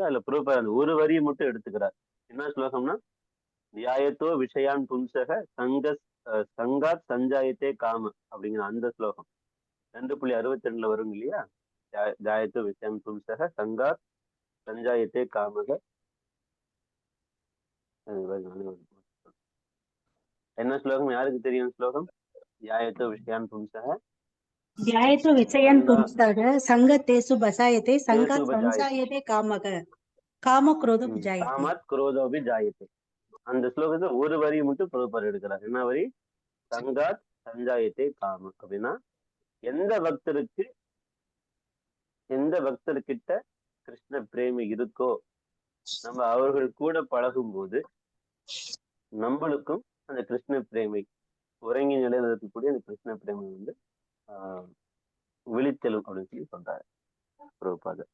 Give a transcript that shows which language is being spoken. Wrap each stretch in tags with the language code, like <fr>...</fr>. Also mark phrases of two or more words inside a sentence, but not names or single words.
<ta>அதுல பிரபுபாதர் ஒரு வரியை மட்டும் எடுத்துக்கிறார். என்ன ஸ்லோகம்னா,</ta> <sa>ध्यायतो विषयान् पुंसः सङ्गात् सञ्जायते काम</sa> <ta>அப்படிங்கிற அந்த ஸ்லோகம் 2.62 வரும் இல்லையா.</ta> <sa>ध्यायतो विषयान् पुंसः सङ्गात् सञ्जायते कामः.</sa> <ta>என்ன ஸ்லோகம், யாருக்கு தெரியும் ஸ்லோகம்?</ta> <sa>ध्यायतो विषयान् पुंसः ध्यायतो विषयान् पुंसः सङ्गतेषु बसायते सङ्गात् संसायते कामः कामक्रोधो जायते कामात् क्रोधोऽभि जायते.</sa> <ta>அந்த ஸ்லோகத்தை ஒரு வரியை மட்டும் பிரபுபாதர் எடுக்கிறார். என்ன வரி?</ta> <sa>सङ्गात् सञ्जायते काम.</sa> <ta>அப்படின்னா எந்த பக்தர்கிட்ட கிருஷ்ண பிரேமி இருக்கோ நம்ம அவர்கள் கூட பழகும் போது நம்மளுக்கும் அந்த கிருஷ்ண பிரேமை உறங்கி நிலையில இருக்கக்கூடிய அந்த கிருஷ்ண பிரேமை விழித்தெழும் அப்படின்னு சொல்றாரு பிரபுபாதர்.</ta>